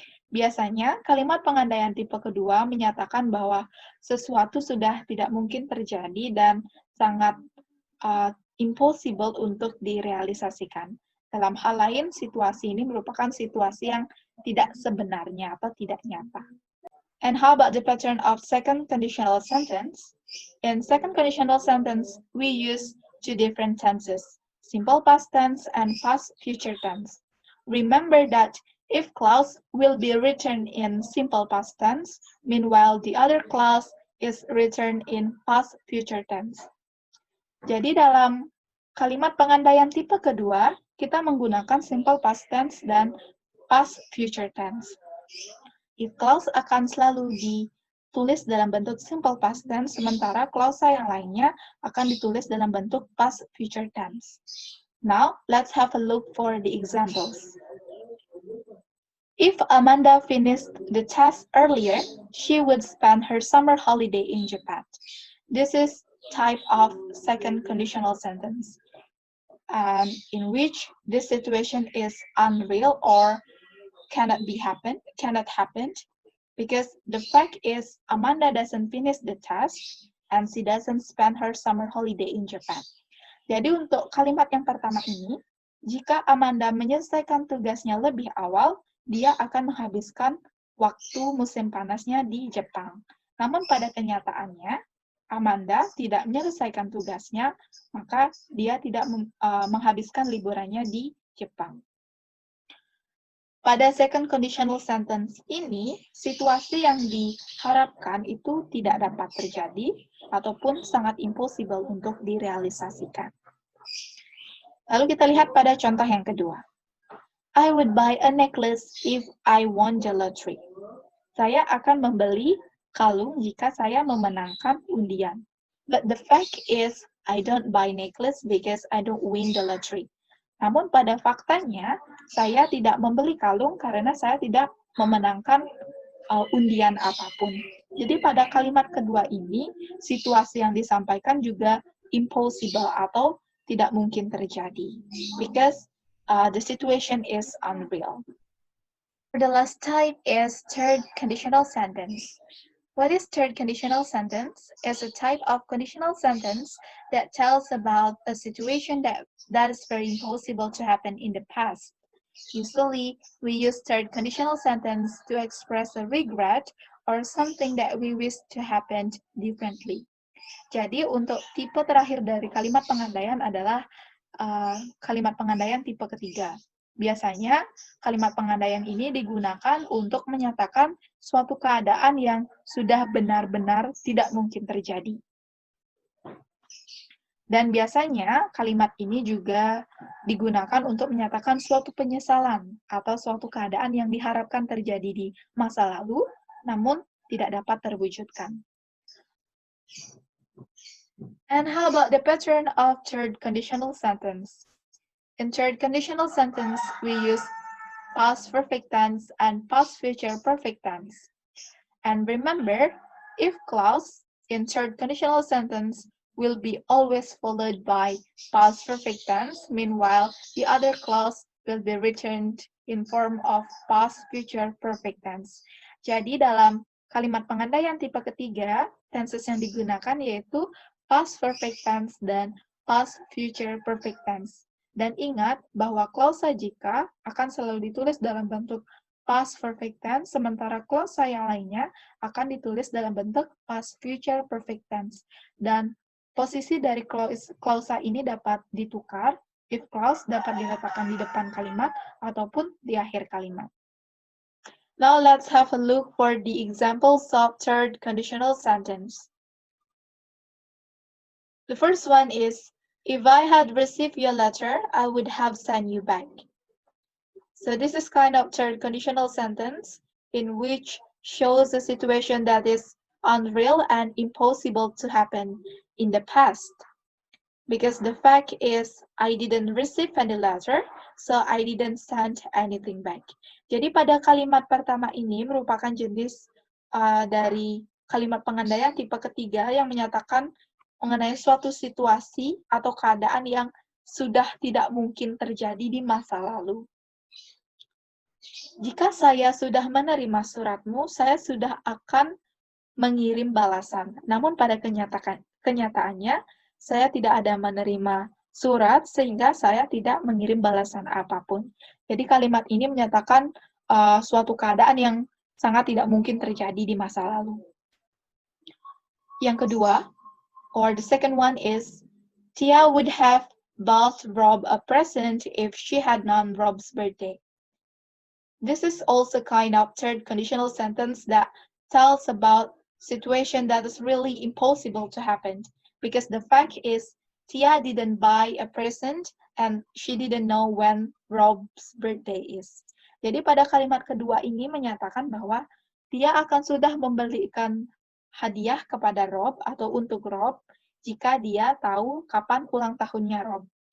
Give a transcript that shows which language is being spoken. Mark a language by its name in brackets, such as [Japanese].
[Indonesian] Biasanya, kalimat pengandaian tipe kedua menyatakan bahwa sesuatu sudah tidak mungkin terjadi dan sangat impossible untuk direalisasikan. Dalam hal lain, situasi ini merupakan situasi yang tidak sebenarnya atau tidak nyata. [English] And how about the pattern of second conditional sentence? In second conditional sentence, we use two different tenses, simple past tense and past future tense. Remember that if clause will be written in simple past tense, meanwhile the other clause is written in past future tense. [Indonesian] Jadi dalam kalimat pengandaian tipe kedua, kita menggunakan simple past tense dan past future tense. If clause akan selalu ditulis dalam bentuk simple past tense, sementara klausa yang lainnya akan ditulis dalam bentuk past future tense. [English] Now, let's have a look for the examples. If Amanda finished the test earlier, she would spend her summer holiday in Japan. This is type of second conditional sentence, in which this situation is unreal or cannot happen, because the fact is Amanda doesn't finish the test and she doesn't spend her summer holiday in Japan. [Indonesian] Jadi untuk kalimat yang pertama ini, jika Amanda menyelesaikan tugasnya lebih awal, dia akan menghabiskan waktu musim panasnya di Jepang. Namun pada kenyataannya, Amanda tidak menyelesaikan tugasnya, maka dia tidak menghabiskan liburannya di Jepang. Pada second conditional sentence ini, situasi yang diharapkan itu tidak dapat terjadi ataupun sangat impossible untuk direalisasikan. Lalu kita lihat pada contoh yang kedua. [English] I would buy a necklace if I won the lottery. [Indonesian] Saya akan membeli kalung jika saya memenangkan undian. [English] But the fact is, I don't buy necklace because I don't win the lottery. [Indonesian] Namun pada faktanya, saya tidak membeli kalung karena saya tidak memenangkan undian apapun. Jadi pada kalimat kedua ini, situasi yang disampaikan juga impossible atau tidak mungkin terjadi. [English] Because the situation is unreal. The last type is third conditional sentence. What is third conditional sentence? It's a type of conditional sentence that tells about a situation that is very impossible to happen in the past. Usually, we use third conditional sentence to express a regret or something that we wish to happen differently. [Indonesian] Jadi, untuk tipe terakhir dari kalimat pengandaian adalah kalimat pengandaian tipe ketiga. Biasanya, kalimat pengandaian ini digunakan untuk menyatakan suatu keadaan yang sudah benar-benar tidak mungkin terjadi. Dan biasanya, kalimat ini juga digunakan untuk menyatakan suatu penyesalan atau suatu keadaan yang diharapkan terjadi di masa lalu, namun tidak dapat terwujudkan. [English] And how about the pattern of third conditional sentence? In third conditional sentence, we use past perfect tense and past future perfect tense. And remember, if clause in third conditional sentence will be always followed by past perfect tense, meanwhile, the other clause will be written in form of past future perfect tense. [Indonesian] Jadi dalam kalimat pengandaian tipe ketiga, tenses yang digunakan yaitu past perfect tense dan past future perfect tense. Dan ingat bahwa klausa jika akan selalu ditulis dalam bentuk past perfect tense, sementara klausa yang lainnya akan ditulis dalam bentuk past future perfect tense. Dan posisi dari klausa ini dapat ditukar, if clause dapat diletakkan di depan kalimat ataupun di akhir kalimat. [English] Now let's have a look for the examples of third conditional sentence. The first one is, if I had received your letter, I would have sent you back. So this is kind of third conditional sentence in which shows a situation that is unreal and impossible to happen in the past. Because the fact is, I didn't receive any letter, so I didn't send anything back. [Indonesian] Jadi pada kalimat pertama ini merupakan jenis dari kalimat pengandaian tipe ketiga yang menyatakan mengenai suatu situasi atau keadaan yang sudah tidak mungkin terjadi di masa lalu. Jika saya sudah menerima suratmu, saya sudah akan mengirim balasan. Namun pada kenyataannya, saya tidak ada menerima surat sehingga saya tidak mengirim balasan apapun. Jadi kalimat ini menyatakan suatu keadaan yang sangat tidak mungkin terjadi di masa lalu. Yang kedua, [English] or the second one is, Tia would have bought Rob a present if she had known Rob's birthday. This is also kind of third conditional sentence that tells about situation that is really impossible to happen. Because the fact is, Tia didn't buy a present and she didn't know when Rob's birthday is. [Indonesian] Jadi pada kalimat kedua ini menyatakan bahwa Tia akan sudah membelikan hadiah kepada Rob atau untuk Rob jika dia tahu kapan ulang tahunnya Rob.